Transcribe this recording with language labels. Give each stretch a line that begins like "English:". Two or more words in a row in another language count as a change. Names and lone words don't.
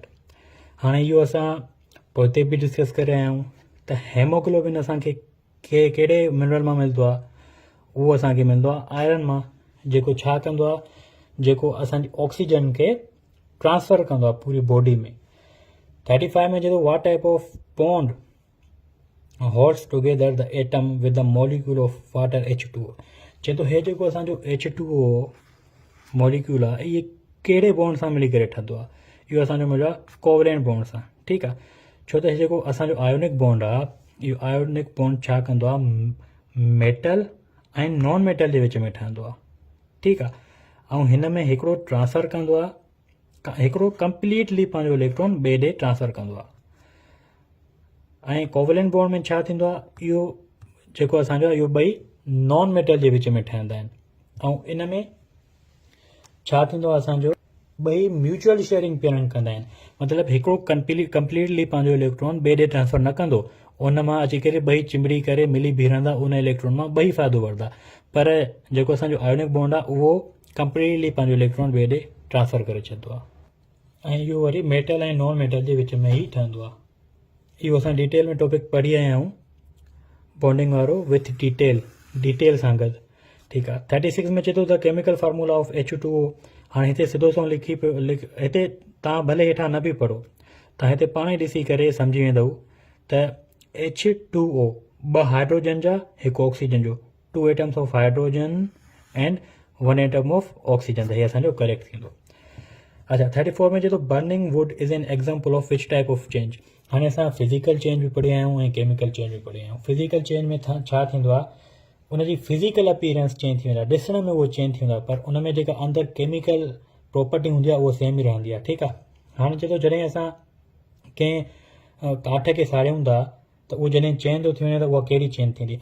Sindhi: हाणे इहो असां पोइ बि डिस्कस करे रहिया आहियूं त हेमोग्लोबिन असांखे कहिड़े मिनरल मां मिलंदो आहे, उहो असांखे मिलंदो आहे आयरन मां, जेको छा कंदो आहे, जेको असांजी ऑक्सीजन खे ट्रांसफर कंदो आहे पूरी बॉडी में. 35 में चए
English: what type of bond holds together the atom with the molecule of water H2O.
Sindhi: चए थो हे जेको असांजो H2O मॉलिक्यूल आहे इहे कहिड़े बॉन्ड सां मिली करे ठहंदो आहे, इहो असांजो मिलियो आहे
English: covalent bond
Sindhi: सां. ठीकु आहे, छो त हे जेको असांजो
English: ionic bond
Sindhi: आहे, इहो
English: ionic bond
Sindhi: छा कंदो आहे, मेटल ऐं
English: non metal
Sindhi: जे विच में ठहंदो आहे. ठीकु आहे, ऐं हिन में हिकिड़ो ट्रांसफर कंदो आहे, हिकिड़ो कंप्लीटली पंहिंजो इलेक्ट्रॉन ॿिए ॾे ट्रांसफर कंदो आहे. ऐं
English: covalent bond
Sindhi: में छा थींदो आहे, इहो जेको असांजो आहे इहो ॿई
English: non metal
Sindhi: जे विच में ठहंदा आहिनि. ऐं इन में छा थींदो आहे, असांजो ॿई
English: mutual sharing parent
Sindhi: कंदा आहिनि. मतिलबु हिकिड़ो कंप्लीटली पंहिंजो इलेक्ट्रॉन ॿिए ॾे ट्रांसफर न कंदो, उन मां अची करे ॿई चिंबड़ी करे मिली बीहंदा, उन इलेक्ट्रॉन मां ॿई फ़ाइदो वठंदा. पर जेको असांजो
English: ionic bond
Sindhi: आहे उहो कंप्लीटली पंहिंजो इलेक्ट्रॉन ॿिए ॾे ट्रांसफर करे छॾींदो आहे. ऐं इहो वरी मेटल ऐं
English: non metal
Sindhi: जे विच में ई ठहंदो आहे. इहो असां डिटेल में टॉपिक पढ़ी आया आहियूं, बॉन्डिंग वारो विथ डिटेल सां गॾु. ठीकु आहे. 36 में चए थो
English: the chemical formula of H2O.
Sindhi: हाणे हिते सिधो सो लिखी पियो, हिते तव्हां भले हेठां न बि पढ़ो, तव्हां हिते पाण ई ॾिसी करे सम्झी वेंदव त H2O ॿ हाइड्रोजन जा हिकु ऑक्सीजन जो,
English: 2 atoms of hydrogen and 1 atom of oxygen,
Sindhi: त हे असांजो करेक्ट थींदो. अच्छा, 34 में चए थो
English: burning wood is an example of which type of change.
Sindhi: हाणे असां
English: physical change
Sindhi: बि पढ़ी आया आहियूं ऐं
English: chemical change
Sindhi: बि पढ़ी आया आहियूं.
English: physical change
Sindhi: में छा थींदो आहे, उनजी
English: physical appearance change
Sindhi: थी वेंदो आहे, ॾिसण में उहो चेंज थी वेंदो आहे, पर उन में जेका अंदरि
English: chemical property
Sindhi: हूंदी आहे उहा सेम ई रहंदी आहे. ठीकु आहे. हाणे चए थो जॾहिं असां कंहिं काठ खे साड़ियूं था त उहो जॾहिं चेंज थो थी वञे त उहा कहिड़ी चेंज थींदी.